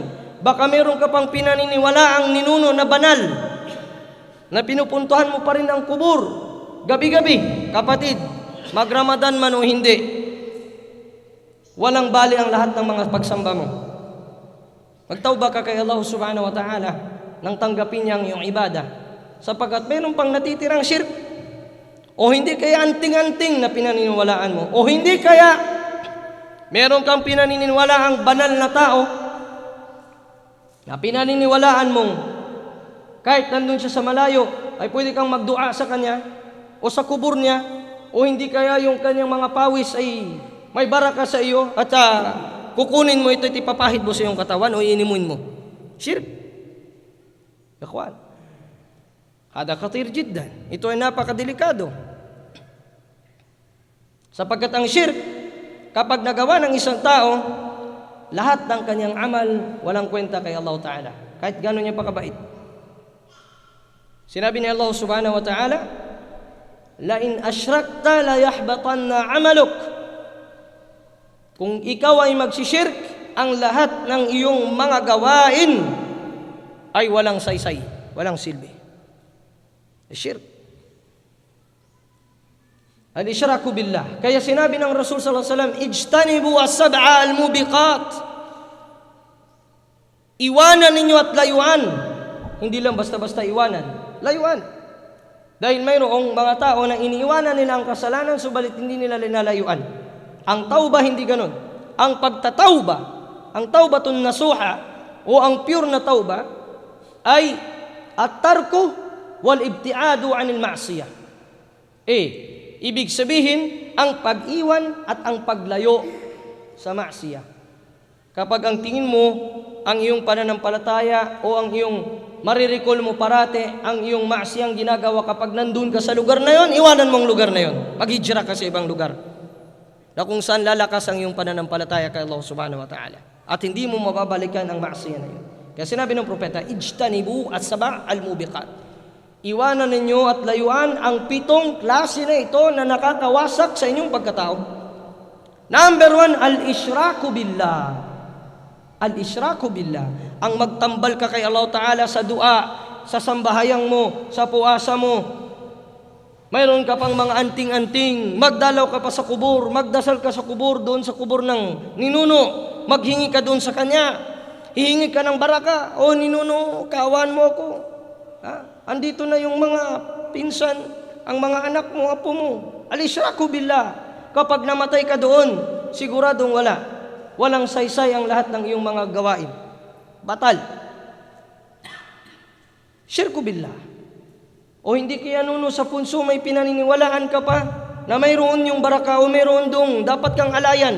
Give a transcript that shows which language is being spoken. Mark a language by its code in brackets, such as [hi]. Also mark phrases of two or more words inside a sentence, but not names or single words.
[tl] Baka mayroon ka pang pinaniniwala ang ninuno na banal, na pinupuntuhan mo pa rin ang kubur gabi-gabi. Kapatid, mag-Ramadan man o hindi, walang bali ang lahat ng mga pagsamba mo. Magtawba ka kay Allah [ar] سبحانه وتعالى [tl] nang tanggapin niya ang iyong ibadah, sapagkat mayroon pang natitirang shirk, o hindi kaya anting-anting na pinaniniwalaan mo, o hindi kaya meron kang pinaniniwala ang banal na tao na pinaniniwalaan mong kahit nandun siya sa malayo ay pwede kang magdua sa kanya o sa kubur niya o hindi kaya yung kanyang mga pawis ay may baraka sa iyo at kukunin mo ito at ipapahid mo sa iyong katawan o iinimuin mo. [ar] شرك. إخوان. هذا خطير جدا. [tl] Ito ay napakadelikado. Sapagkat ang shirk, kapag nagawa ng isang tao, lahat ng kanyang amal walang kwenta kay [ar] الله تعالى. [tl] Kahit gano'n niya pakabait. Sinabi ni Allah [ar] سبحانه وتعالى, لئن أشركت ليحبطن عملك. [tl] Kung ikaw ay magsishirk, ang lahat ng iyong mga gawain ay walang saysay, walang silbi. [ar] شرك. الإشراك بالله. [tl] Kaya sinabi ng Rasul [ar] صلى الله عليه وسلم, اجتنبوا السبع الموبقات. [tl] Iwanan ninyo at layuan. Hindi lang basta-basta iwanan. Layuan. Dahil mayroong mga tao na iniiwanan nila ang kasalanan subalit hindi nila linalayuan. Ang tauba hindi ganon. Ang pagtatauba, ang [ar] توبة نصوحا [tl] o ang pure na tauba ay [ar] الترك والابتعاد عن المعصية. [tl] Ibig sabihin ang pag-iwan at ang paglayo sa ma'siyah. Kapag ang tingin mo ang iyong pananampalataya o ang iyong mariricall mo parate ang iyong maasiyang ginagawa kapag nandun ka sa lugar na yon, iwanan mong lugar na yon. Maghijra ka sa ibang lugar na kung saan lalakas ang iyong pananampalataya kay Allah [ar] سبحانه وتعالى [tl] at hindi mo mababalikan ang maasiya na yon. Kaya sinabi ng propeta, [ar] اجتنبوا السبع الموبقات. [tl] Iwanan ninyo at layuan ang 7 klase na ito na nakakawasak sa inyong pagkatao. [en] Number 1, [ar] الإشراك بالله. الإشراك بالله. [tl] Ang magtambal ka kay [ar] الله تعالى [tl] sa dua, sa sambahayang mo, sa puasa mo. Mayroon ka pang mga anting-anting. Magdalaw ka pa sa kubur. Magdasal ka sa kubur, doon sa kubur ng ninuno. Maghingi ka doon sa kanya. Hihingi ka ng baraka. O ninuno, kawan mo ako. Andito na yung mga pinsan, ang mga anak mo, apo mo. [ar] الإشراك بالله. [tl] Kapag namatay ka doon, siguradong wala. Walang saysay ang lahat ng iyong mga gawain. [ar] باطل. شرك بالله. [tl] O hindi kaya nuno sa punso may pinaniniwalaan ka pa na mayroon yung baraka o mayroon dong dapat kang alayan.